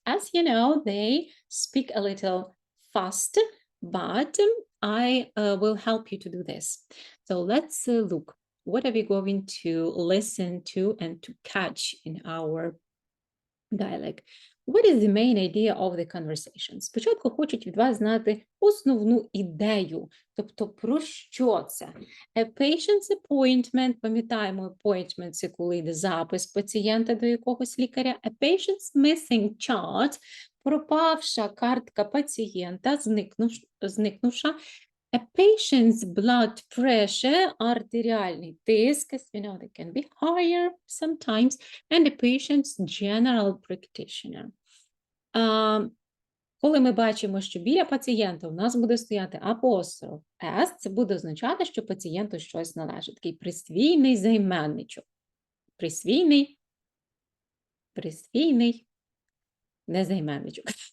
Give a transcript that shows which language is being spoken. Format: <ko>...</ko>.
<en>As you know, they speak a little fast, but I will help you to do this. So let's look. What are we going to listen to and to catch in our dialect? What is the main idea of the conversation?</en> <uk>Спочатку хочуть від вас знати основну ідею, тобто про що це?</uk> <en>A patient's appointment,</en> <uk>пам'ятаємо, appointment – це коли йде запис пацієнта до якогось лікаря.</uk> <en>A patient's missing chart</en> <uk>– пропавша картка пацієнта, зникнувша.</uk> <en>A patient's blood pressure,</en> <uk>артеріальний тиск,</uk> <en>as we know, they can be higher sometimes, and a patient's general practitioner.</en> <uk>Коли ми бачимо, що біля пацієнта у нас буде стояти апостроф S, це буде означати, що пацієнту щось належить. Такий присвійний займенничок. Присвійний, не займенничок.</uk>